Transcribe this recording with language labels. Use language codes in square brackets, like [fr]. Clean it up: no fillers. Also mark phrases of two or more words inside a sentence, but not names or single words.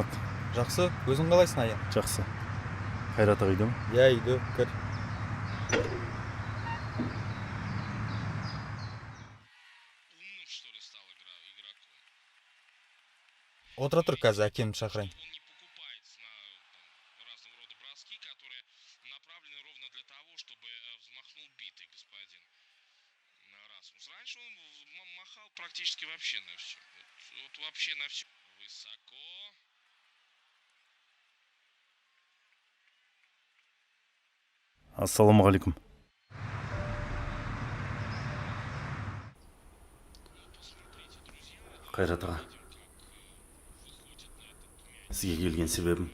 [kk] Жақсы, өзің қалайсың, Аян? Жақсы. Қайрат аға үйде ме? Иә, үйде, кір. Отыра тұр, қазір әкемді шақырайын. [ru] Практически вообще на все. Вот вообще на все. Высоко. [kk] Ассалаумағалейкум. Қайрат аға, сізге келген себебім?